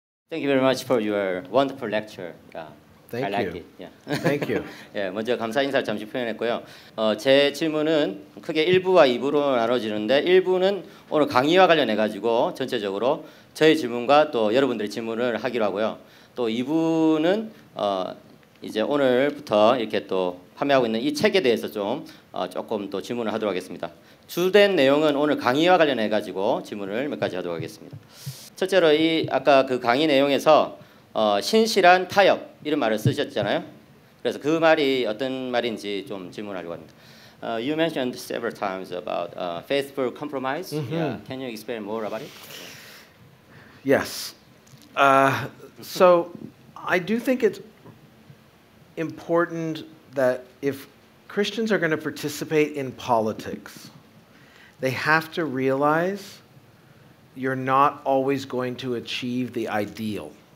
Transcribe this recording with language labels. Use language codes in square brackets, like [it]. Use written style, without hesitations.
[en] Thank you very much for your wonderful lecture. Yeah, Thank I like you. it. Yeah. Thank you. [ko] 예, 먼저 감사 인사를 잠시 표현했고요. 제 질문은 크게 1부와 2부로 나눠지는데 1부는 오늘 강의와 관련해 가지고 전체적으로 저의 질문과 또 여러분들의 질문을 하기로 하고요. 또 2부는 이제 오늘부터 이렇게 또 판매하고 있는 이 책에 대해서 좀 조금 또 질문을 하도록 하겠습니다. 주된 내용은 오늘 강의와 관련해 가지고 질문을 몇 가지 하도록 하겠습니다. 첫째로 이 아까 그 강의 내용에서 신실한 타협 이런 말을 쓰셨잖아요. 그래서 그 말이 어떤 말인지 좀 질문하려고 합니다. [en] You mentioned several times about faithful compromise. Yeah. Can you explain more about it? Yes. So I do think it's important that if Christians are going to participate in politics, they have to realize you're not always going to achieve the ideal.